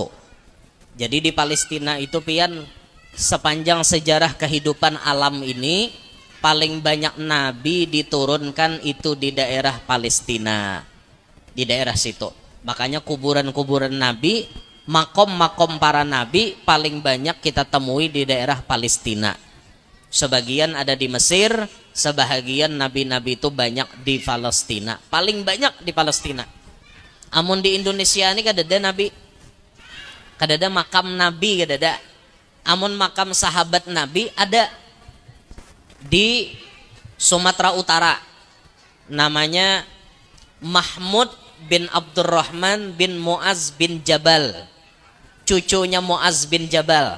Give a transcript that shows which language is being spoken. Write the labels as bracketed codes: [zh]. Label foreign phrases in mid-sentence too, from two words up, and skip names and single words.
[bjn] Jadi di Palestina itu pian, sepanjang sejarah kehidupan alam ini paling banyak nabi diturunkan itu di daerah Palestina, di daerah situ. [id] Makanya kuburan-kuburan nabi, makom-makom para nabi paling banyak kita temui di daerah Palestina. Sebagian ada di Mesir, sebahagian nabi-nabi itu banyak di Palestina, paling banyak di Palestina. [bjn] Amun di Indonesia ini kadada nabi, kadada makam nabi, kadada. Amun makam sahabat nabi ada di Sumatera Utara, namanya Mahmud bin Abdurrahman bin Muaz bin Jabal, cucunya Muaz bin Jabal.